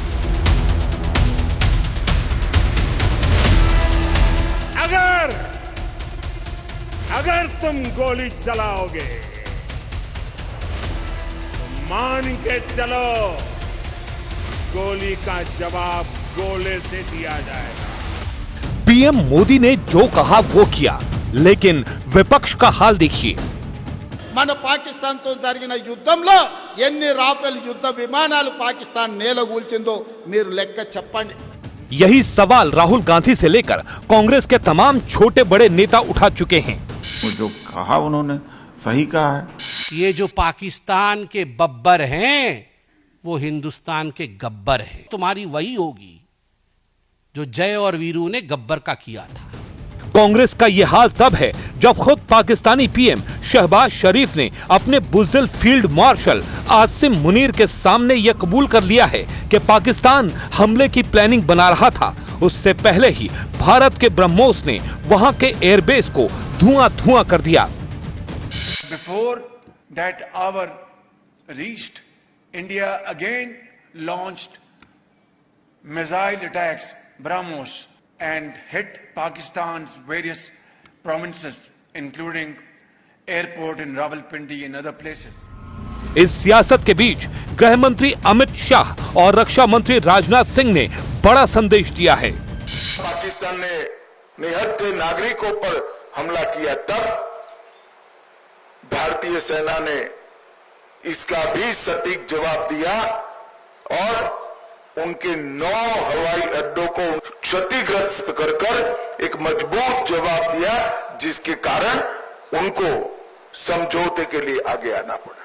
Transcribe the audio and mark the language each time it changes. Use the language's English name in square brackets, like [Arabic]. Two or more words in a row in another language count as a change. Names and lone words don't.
[Hindi] अगर तुम गोली चलाओगे तो मान के चलो, गोली का जवाब गोले से दिया जाएगा। पीएम मोदी ने जो कहा वो किया, लेकिन विपक्ष का हाल देखिए। [Telugu] మన పాకిస్తాన్తో జరిగిన యుద్ధంలో ఎన్ని రాఫెల్ యుద్ధ విమానాలు పాకిస్తాన్ నేలగూల్చిందో మీరు లెక్క చెప్పండి। [Hindi] यही सवाल राहुल गांधी से लेकर कांग्रेस के तमाम छोटे बड़े नेता उठा चुके हैं। वो जो कहा उन्होंने सही कहा है। ये जो पाकिस्तान के बब्बर हैं वो हिंदुस्तान के गब्बर हैं। तुम्हारी वही होगी जो जय और वीरू ने गब्बर का किया था। कांग्रेस का यह हाल तब है जब खुद पाकिस्तानी पीएम शहबाज शरीफ ने अपने बुज़दिल [English] field marshal [Hindi] आसिम मुनीर के सामने यह कबूल कर लिया है कि पाकिस्तान हमले की प्लानिंग बना रहा था। उससे पहले ही भारत के ब्रह्मोस ने वहां के एयरबेस को धुआं कर दिया। [English] Before that hour reached, India again launched missile attacks, BrahMos, and hit Pakistan's various provinces, including airport in Rawalpindi and other places. [Hindi] इस सियासत के बीच गृह मंत्री अमित शाह और रक्षा मंत्री राजनाथ सिंह ने बड़ा संदेश दिया है। पाकिस्तान ने निहत्थे नागरिकों पर हमला किया, तब भारतीय सेना ने इसका भी सटीक जवाब दिया और उनके 9 हवाई अड्डों को क्षतिग्रस्त कर एक मजबूत जवाब दिया, जिसके कारण उनको समझौते के लिए आगे आना पड़ा।